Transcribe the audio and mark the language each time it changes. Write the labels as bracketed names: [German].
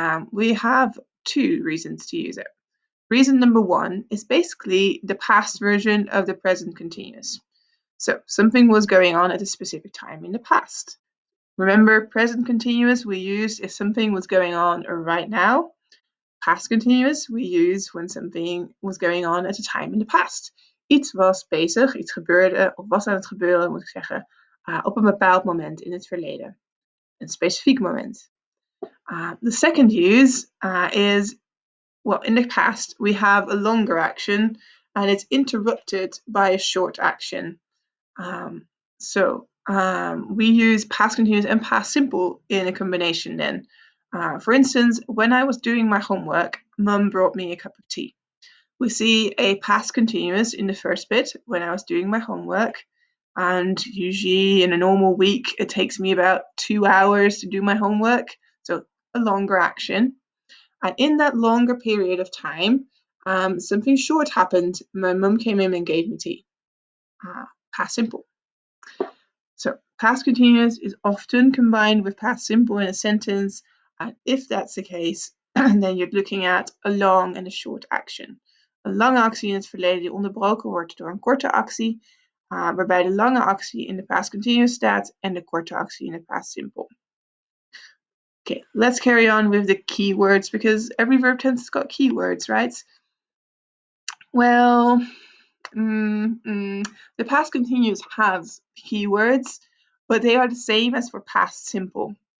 [English] We have 2 reasons to use it. Reason number 1 is basically the past version of the present continuous. So something was going on at a specific time in the past. Remember, present continuous we used if something was going on right now. Past continuous we use when something was going on at a time in the past. [Dutch] Iets was bezig, iets gebeurde of was aan het gebeuren, moet ik zeggen, op een bepaald moment in het verleden. Een specifiek moment. [English] The second use is, well, in the past we have a longer action and it's interrupted by a short action. We use past continuous and past simple in a combination then. For instance, when I was doing my homework, Mum brought me a cup of tea. We see a past continuous in the first bit, when I was doing my homework, and usually in a normal week it takes me about 2 hours to do my homework, so a longer action. And in that longer period of time, something short happened. My mum came in and gave me tea. past simple. So past continuous is often combined with past simple in a sentence, and if that's the case, then you're looking at a long [Dutch] en een [English] short action. [Dutch] Een lange actie in het verleden die onderbroken wordt door een korte actie, waarbij de lange actie in de past continuous staat en de korte actie in de past simple. [English] Okay, let's carry on with the keywords because every verb tense has got keywords, right? Well, the past continuous has keywords, but they are the same as for past simple.